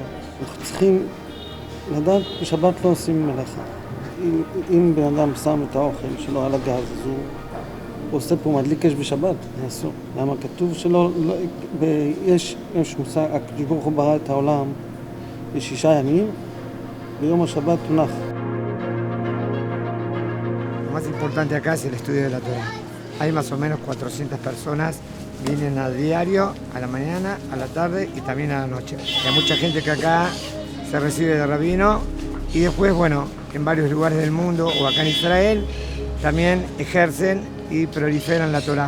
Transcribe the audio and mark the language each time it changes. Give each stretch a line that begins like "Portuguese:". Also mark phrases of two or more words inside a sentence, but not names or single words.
Hebrew: אנחנו צריכים לדעת, בשבת לא עושים מלאכה. אם בן אדם שם את האוכל שלו על הגז, אז הוא הוא עושה פה מדליק אש בשבת, זה אסור. למה כתוב שלא, יש מושג, הקדוש ברוך הוא ברא את העולם ב6 ימים, ביום השבת הונח.
Spanish: Lo más importante acá es el estudio de la Torah. Hay más o menos 400 personas, vienen a diario, a la mañana, a la tarde y también a la noche. Hay mucha gente que acá se recibe de rabino y después, bueno, en varios lugares del mundo o acá en Israel también ejercen y proliferan la Torah.